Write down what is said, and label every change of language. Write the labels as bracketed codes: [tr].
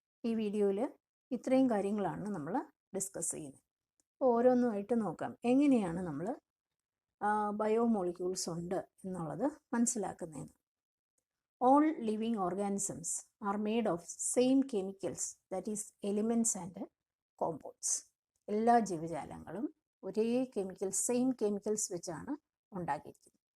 [ml] ഈ വീഡിയോയിൽ ഇത്രയും കാര്യങ്ങളാണ് നമ്മൾ ഡിസ്കസ് ചെയ്യുന്നത്. അപ്പോൾ ഓരോന്നുമായിട്ട് നോക്കാം എങ്ങനെയാണ് നമ്മൾ ബയോമോളിക്യൂൾസ് ഉണ്ട് എന്നുള്ളത് മനസ്സിലാക്കുന്നതെന്ന്. [en] All living organisms are made of same chemicals, that is elements and compounds. [ml] എല്ലാ ജീവജാലങ്ങളും ഒരേ സെയിം കെമിക്കൽസ് വെച്ചാണ് ഉണ്ടാക്കിയിരിക്കുന്നത്.